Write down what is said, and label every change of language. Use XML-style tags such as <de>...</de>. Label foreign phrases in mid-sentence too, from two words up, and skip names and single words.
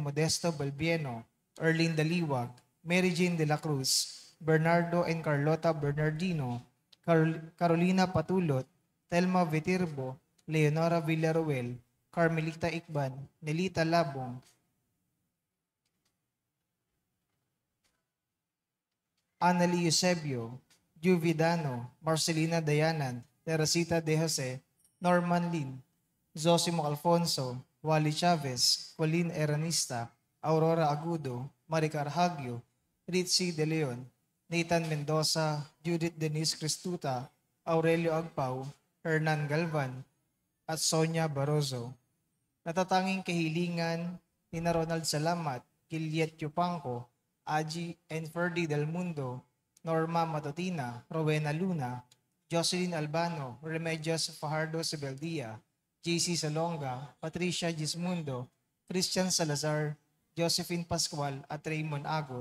<tl>Modesto Balbieno, Erlinda Liwag, Mary Jane de la Cruz, Bernardo and Carlota Bernardino, Carolina Patulot, Telma Vitirbo, Leonora Villaruel, Carmelita Ikban, Nelita Labong, Annalie Eusebio, Juvidano, Marcelina Dayanan, Teresita De Jose, Norman Lin, Zosimo Alfonso, Wally Chavez, Colleen Eranista, Aurora Agudo, Maricar Hagio, Ritzy De Leon, Nathan Mendoza, Judith Denise Cristuta, Aurelio Agpao, Hernan Galvan, at Sonia Barozo. Natatanging kahilingan ni na Ronald Salamat, Kiliet Yupanco, Aji and Ferdy Del Mundo, Norma Matutina, Rowena Luna, Jocelyn Albano, Remedios Fajardo Sebeldia, JC Salonga, Patricia Gismundo, Christian Salazar, Josephine Pascual at Raymond Agot.</tl>